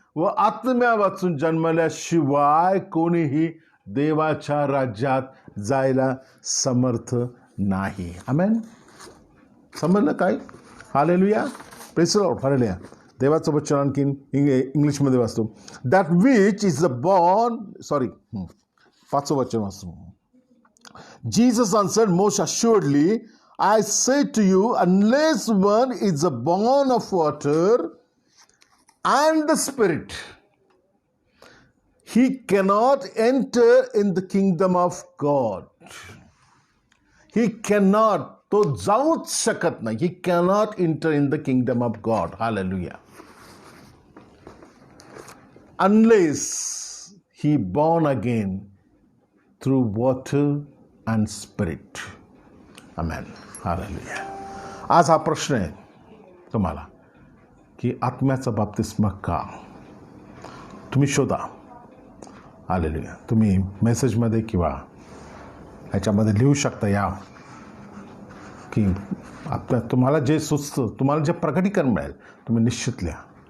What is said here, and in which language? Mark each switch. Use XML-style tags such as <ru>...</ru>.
<mr>व आत्म्या वाचून जन्मल्याशिवाय कोणीही देवाच्या राज्यात जायला समर्थ नाही. आमेन. समजलं काय? Hallelujah.</mr> <en>Praise the Lord.</en> <mr>Hallelujah. देवाचं वचन आणखीन इंग्लिशमध्ये वाचतो.</mr> <en>that which is the born, sorry,</en> <mr>5वं वचन वाचतो.</mr> <en>Jesus answered, most assuredly, I say to you, unless one is born of water and the Spirit, he cannot enter in the kingdom of God. He cannot,</en> <mr>तो जाऊच शकत नाही.</mr> <en>He cannot enter in the kingdom of God. Hallelujah. Unless he born again through water and Spirit. Amen. Hallelujah.</en> <mr>आज हा प्रश्न आहे तुम्हाला की आत्म्याचा बाप्तिस्मा का? तुम्ही शोधा. हालेलुया. तुम्ही मेसेजमध्ये किंवा ह्याच्यामध्ये लिहू शकता या की आपल्या तुम्हाला जे सुचतं, तुम्हाला जे प्रकटीकरण मिळेल, तुम्ही निश्चित लिहा.</mr>